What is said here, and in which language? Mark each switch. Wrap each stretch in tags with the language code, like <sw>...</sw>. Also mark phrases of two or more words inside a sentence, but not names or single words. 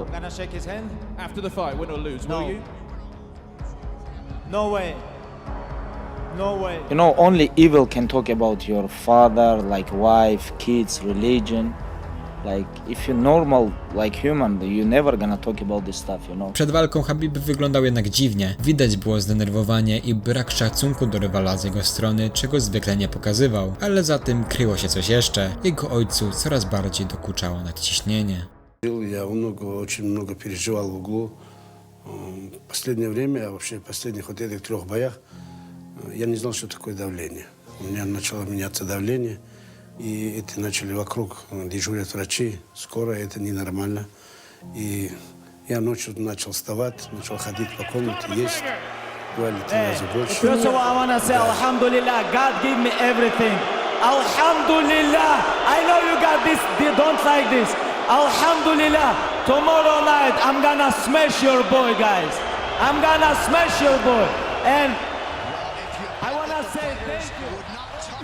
<en>Gonna shake his hand after the fight, win or lose, No. will you? No way. No way. You know, only evil can talk about your father, like wife, kids, religion. Like, if you're normal, like human, you're never gonna talk about this stuff, you know.</en> <pl>Przed walką Khabib wyglądał jednak dziwnie. Widać było zdenerwowanie i brak szacunku do rywala z jego strony, czego zwykle nie pokazywał. Ale za tym kryło się coś jeszcze. Jego ojcu coraz bardziej dokuczało nadciśnienie.</pl> <ru>Я очень много переживал в углу. Последнее время, а вообще в последних вот этих 3 боях, я не знал, что такое давление. У меня начало меняться давление, и это начали вокруг дежурят врачи. Скоро это ненормально. И я ночью начал вставать, начал ходить по комнате, есть 2-3 раза больше.</ru> <en>First of all, I want to say, Alhamdulillah, God gave me everything. Alhamdulillah. I know you got this, they don't like this. Alhamdulillah. Tomorrow night, I'm gonna smash your boy, guys. I'm gonna smash your boy. And I want to say thank you.</en>